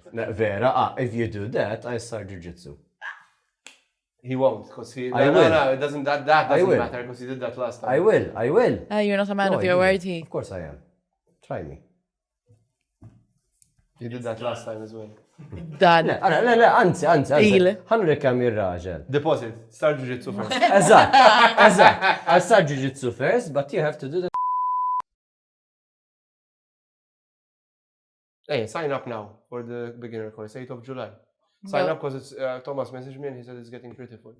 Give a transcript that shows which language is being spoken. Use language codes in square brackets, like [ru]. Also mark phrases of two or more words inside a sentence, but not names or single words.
[en] Vera, if you do that, I start jiu-jitsu. He won't, because he. I No, will. no, it doesn't. That doesn't will. matter, because he did that last time. I will. You're not a man No, of your I do. word, he. Of course I am. Try me. He did that last time as well. Done. [mt] لا anzi. Il. Ħanri kemm ir-raġel. [en] Deposit. Start jiu-jitsu first. [mt] Eżatt. [en] I start jiu-jitsu first, but you have to do the. Hey, sign up now for the beginner course, 8th of July. Sign up because it's Thomas messaged me and he said it's getting pretty full.